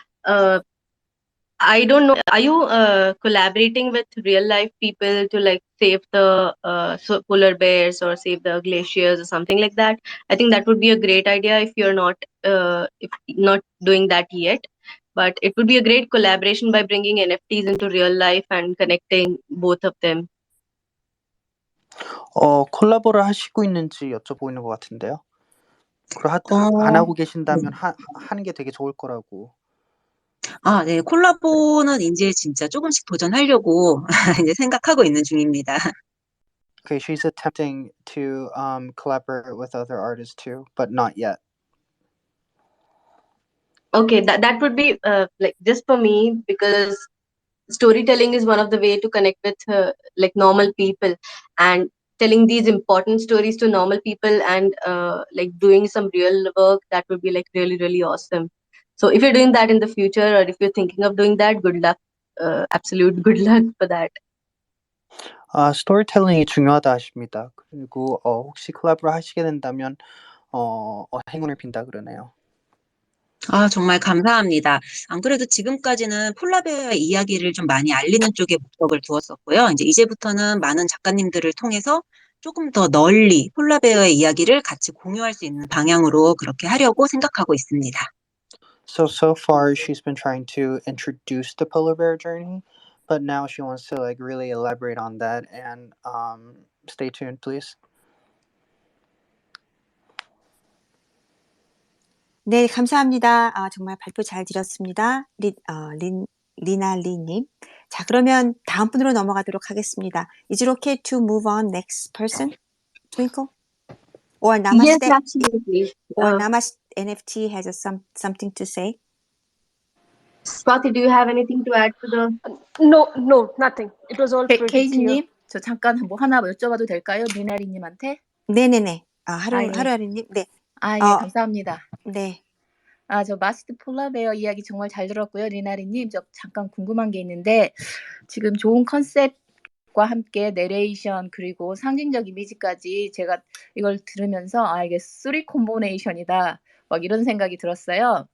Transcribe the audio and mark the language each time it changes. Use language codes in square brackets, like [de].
[en] I don't know, are you collaborating with real life people to like save the polar bears or save the glaciers or something like that? I think that would be a great idea if you're not if not doing that yet. But it would be a great collaboration by bringing NFTs into real life and connecting both of them. [ko] 콜라보를 하시고 있는지 여쭤보는 것 같은데요. 그리고 안 하고 계신다면 하는 게 되게 좋을 거라고. 네. 콜라보는 이제 진짜 조금씩 도전하려고 이제 생각하고 있는 중입니다. [en] Okay, she's attempting to collaborate with other artists too, but not yet. Okay, that would be like just for me, because storytelling is one of the way to connect with like normal people, and telling these important stories to normal people and like doing some real work, that would be like really really awesome. So if you're doing that in the future, or if you're thinking of doing that, good luck, absolute good luck for that. [ko] 스토리텔링이 중요하다 하십니다. 그리고 혹시 콜라보를 하시게 된다면 행운을 빈다 그러네요. 정말 감사합니다. 안 그래도 지금까지는 폴라베어의 이야기를 좀 많이 알리는 쪽에 목적을 두었었고요. 이제부터는 많은 작가님들을 통해서 조금 더 널리 폴라베어의 이야기를 같이 공유할 수 있는 방향으로 그렇게 하려고 생각하고 있습니다. [en] So far she's been trying to introduce the polar bear journey, but now she wants to like really elaborate on that, and stay tuned please. [ko] 네, 감사합니다. 정말 발표 잘 들었습니다. 리나리님. 자, 그러면 다음 분으로 넘어가도록 하겠습니다. [en] Is it okay to move on next person? Twinkle? Or Yes, Namaste? absolutely. Or Namaste NFT has something to say? Swati, do you have anything to add to the? No, nothing. It was all pretty clear. [ko] 케이지님, 저 잠깐 뭐 하나 여쭤봐도 될까요? 미나리님한테? 네네네. 예. 하루하루님. 네. 예, 감사합니다. 네. 저 마스터 폴라베어 이야기 정말 잘 들었고요. 리나리님, 저 잠깐 궁금한 게 있는데 지금 좋은 컨셉과 함께 내레이션 그리고 상징적 이미지까지 제가 이걸 들으면서 이게 3 콤비네이션이다 막 이런 생각이 들었어요.